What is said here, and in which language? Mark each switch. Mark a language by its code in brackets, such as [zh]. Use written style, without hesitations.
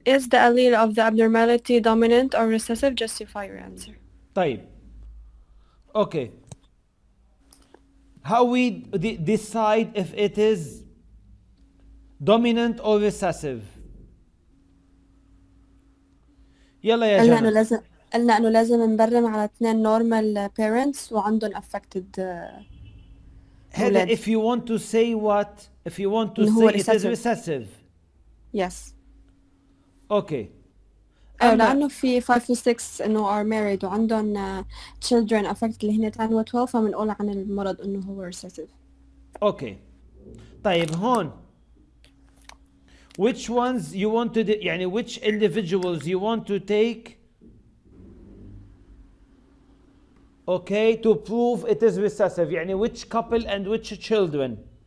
[en] Is the allele of the abnormality dominant or recessive? Justify your answer. [ar] طيب. Okay. [en] How we decide if it is dominant or recessive? [ar] يلا يا قلنا انه لازم قلنا انه لازم نبرم على [en] 2 normal parents [ar] وعندهم affected هذا أولاد. [en] if you want to say what? If you want to [ar] إنه هو [en] say it is recessive. recessive. Yes. Okay. [ar] أما لأنه في 5 و 6 إنه [en] are married [ar] وعندهم children affected اللي هن 10 و 12 فبنقول عن المرض إنه هو recessive. [en] Okay. [ar] طيب هون [en] which ones you want to يعني which individuals you want to take okay to prove it is recessive يعني which couple and which children.